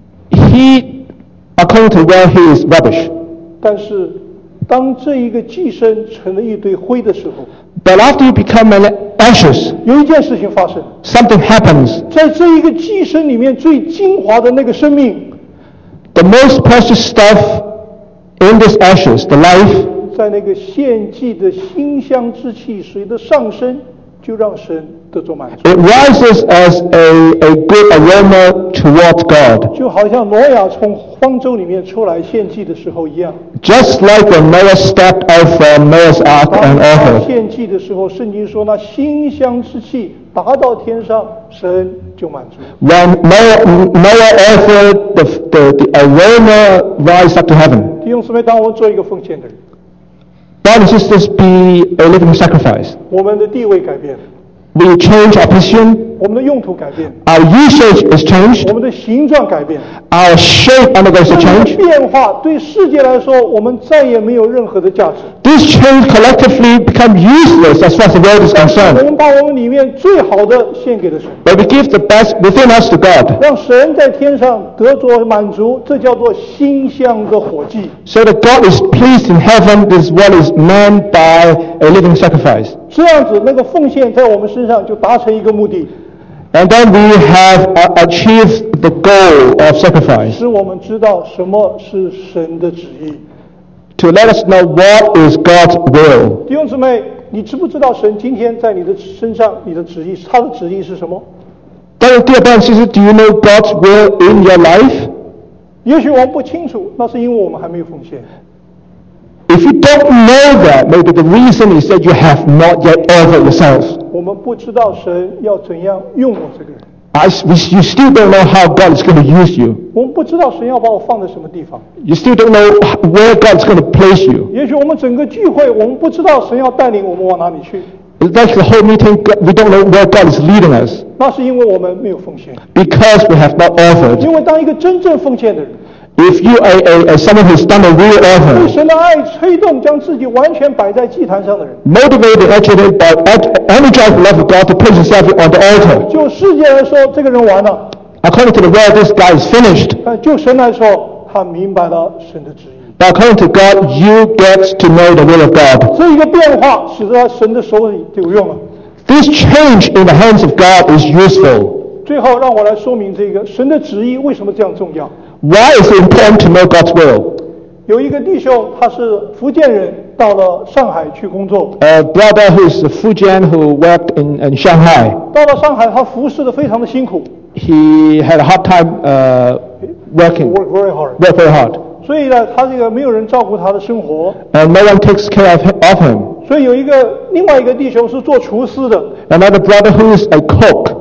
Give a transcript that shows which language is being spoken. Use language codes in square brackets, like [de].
[en] He, according to where he is rubbish. [zh] 但是当这一个寄生成了一堆灰的时候， [en] But after you become an ashes, [zh] 有一件事情发生， [en] Something happens. [zh] 在这一个寄生里面最精华的那个生命， [en] The most precious stuff in this ashes, the life, [zh] 在那个献祭的馨香之气随着上升，就让神得着满足。 [en] It rises as a good aroma towards God. [zh] 就好像挪亚从方舟里面出来献祭的时候一样。 [en] Just like when Noah stepped out from Noah's ark and offered. [zh] 献祭的时候，圣经说那馨香之气达到天上，神就满足。 [en] When Noah offered the aroma rise up to heaven. [zh] 弟兄姊妹，当我做一个奉献的人。 [en] Brothers and sisters, be a living sacrifice. [zh] 我们的地位改变。 [en] We change our position. [zh] 我们的用途改变。 [en] Our usage is changed. [zh] 我们的形状改变。 [en] Our shape undergoes a change. [zh] 这个变化对世界来说，我们再也没有任何的价值。 [en] This change collectively become useless as far as the world is concerned. [zh] 我们把我们里面最好的献给了神。 [en] But we give the best within us to God. [zh] 让神在天上得着满足，这叫做馨香的火祭。 [en] So that God is pleased in heaven, this is what is known by a living sacrifice. [zh] 这样子，那个奉献在我们身上就达成一个目的。 [en] And then we have achieved the goal of sacrifice. [zh] 使我们知道什么是神的旨意。 [en] To let us know what is God's will. [zh] 弟兄姊妹，你知不知道神今天在你的身上，你的旨意，他的旨意是什么？但是第二段，其实 [en] ，Do you know God's will in your life? [zh] 也许我们不清楚，那是因为我们还没有奉献。 [en] If you don't know that, maybe the reason is that you have not yet offered yourself. [zh] 我们不知道神要怎样用我这个人。 [en] You still don't know how God is going to use you. [zh] 我们不知道神要把我放在什么地方。 [en] You still don't know where God is going to place you. [zh] 也许我们整个聚会，我们不知道神要带领我们往哪里去。 [en] Like the whole meeting, we don't know where God is leading us. [zh] 那是因为我们没有奉献。 [en] Because we have not offered. [zh] 因为当一个真正奉献的人。 [en] If you are someone who's done a real effort, [zh] 被神的爱催动，将自己完全摆在祭坛上的人 [en] ，motivated actually by energized love of God to put himself on the altar, [zh] 就世界来说，这个人完了。 [en] According to the world, this guy is finished. [zh] 就神来说，他明白了神的旨意。 [en] But according to God, you get to know the will of God. [zh] 这一个变化使得神的手里就有用了。 [en] This change in the hands of God is useful. [zh] 最后，让我来说明这个神的旨意为什么这样重要。 [en] Why is it important to know God's will? [zh] 有一个弟兄，他是福建人，到了上海去工作。 [en] A brother who is Fujian who worked in Shanghai. [zh] 到了上海，他服侍的非常的辛苦。 [en] He had a hard time working. Work very hard. Work very hard. [zh] 所以呢，他这个没有人照顾他的生活。 [en] And no one takes care of him. [zh] 所以有一个另外一个弟兄是做厨师的。 [en] Another brother who is a cook.